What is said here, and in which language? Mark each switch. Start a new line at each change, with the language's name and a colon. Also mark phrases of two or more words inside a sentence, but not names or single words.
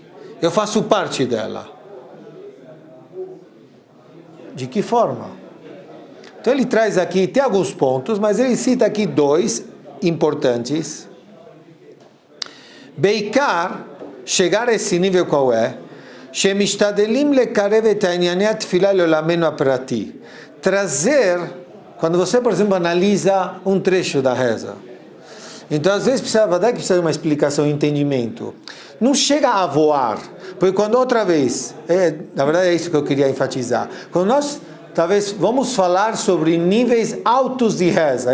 Portuguese: Eu faço parte dela. De que forma? Então ele traz aqui, tem alguns pontos, mas ele cita aqui dois importantes. Beikar, chegar a esse nível qual é?
Hebrew: שמשתדלים לקרב את ענייני התפילה לעולמנו הפרטי.
Portuguese: Trazer, quando você, por exemplo, analisa um trecho da reza. Então, às vezes, precisa de uma explicação, um entendimento. Não chega a voar. Porque quando outra vez, na verdade é isso que eu queria enfatizar. Quando nós, talvez, vamos falar sobre níveis altos de reza.